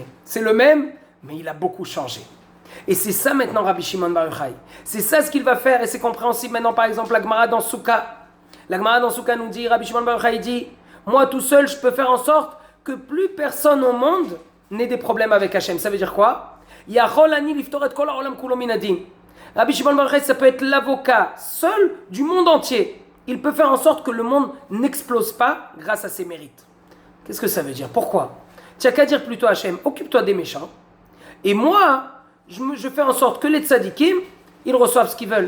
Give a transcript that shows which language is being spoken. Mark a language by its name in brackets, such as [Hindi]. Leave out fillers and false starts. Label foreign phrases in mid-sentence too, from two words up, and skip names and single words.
[French] C'est le même, mais il a beaucoup changé. Et c'est ça maintenant, Rabbi Shimon Bar Yochai. C'est ça ce qu'il va faire, et c'est compréhensible maintenant, par exemple, la Gemara dans Souka. La Gemara dans Souka nous dit, Rabbi Shimon Bar Yochai dit, moi tout seul, je peux faire en sorte que plus personne au monde n'ait des problèmes avec Hachem. Ça veut dire quoi? [Hebrew] יכול אני לפטור כל העולם כולו מן הדין. [French] Rabbi Shimon Bar Yochai, ça peut être l'avocat seul du monde entier. Il peut faire en sorte que le monde n'explose pas grâce à ses mérites. Qu'est-ce que ça veut dire? Pourquoi? Tu n'as qu'à dire plutôt à Hachem, occupe-toi des méchants. Et moi, je fais en sorte que les tzadikim, ils reçoivent ce qu'ils veulent.